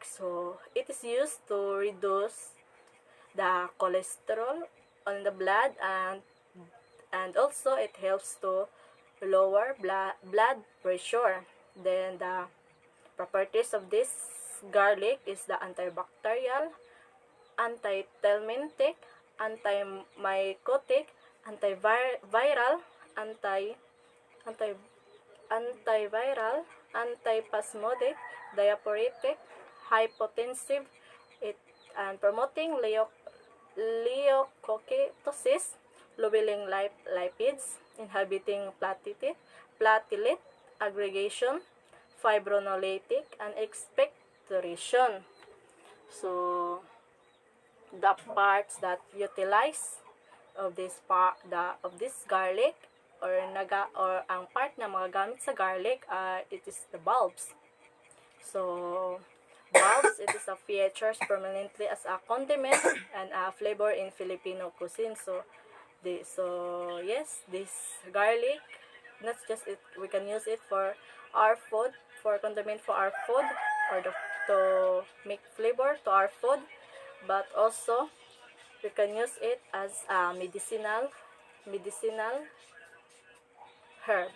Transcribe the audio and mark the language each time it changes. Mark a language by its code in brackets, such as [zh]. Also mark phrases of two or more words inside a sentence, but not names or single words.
[en] So it is used to reduce the cholesterol on the blood, and also it helps to lower blood pressure. Then the properties of this garlic is the antibacterial, anti-thelmintic, antimycotic, antiviral, antipasmodic, diaphoretic, hypotensive, and promoting leukocytosis, lowering lipids, inhibiting platelet aggregation, fibrinolytic, and expectoration. So the parts that utilize of this garlic, or [hil] ang part na mga gamit sa garlic, [en] it is the bulbs. So bulbs, it is a features permanently as a condiment and a flavor in Filipino cuisine. So yes, this garlic, not just it, we can use it for our food, for condiment for our food, or to make flavor to our food, but also we can use it as a medicinal herb.